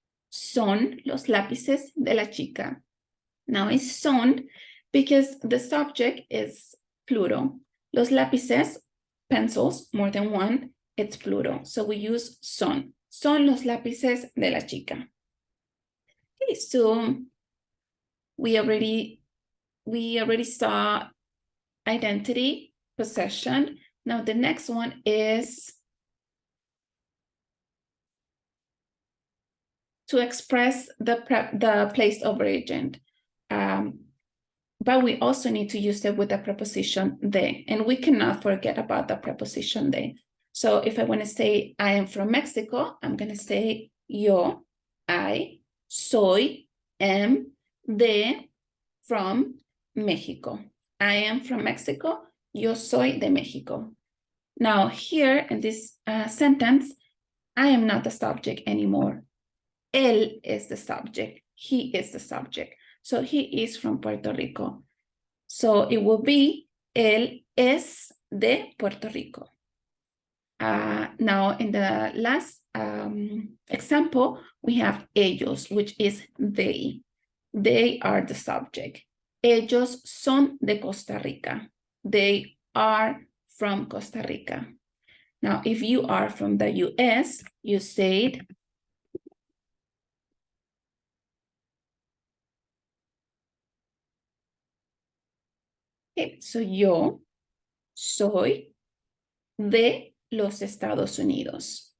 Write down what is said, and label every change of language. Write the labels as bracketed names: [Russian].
[Spanish] Son los lápices de la chica. [English] Now it's son because the subject is plural. [Spanish] Los lápices, [English] pencils, more than one, it's plural. So we use son. [Spanish] Son los lápices de la chica. [English] Okay, so we already saw identity, possession. Now the next one is to express the place of origin. But we also need to use it with the preposition de, and we cannot forget about the preposition de. So if I want to say I am from Mexico, I'm going to say yo, I, soy, am, de, from Mexico. I am from Mexico, [Spanish] yo soy de Mexico. [English] Now here in this sentence, I am not the subject anymore. Él is the subject, he is the subject. So he is from Puerto Rico. So it will be, [Spanish] él es de Puerto Rico. [English] Now in the last example, we have ellos, which is they. They are the subject. [Spanish] Ellos son de Costa Rica. [English] They are from Costa Rica. Now, if you are from the US, you said, okay, so [Spanish] yo soy de los Estados Unidos.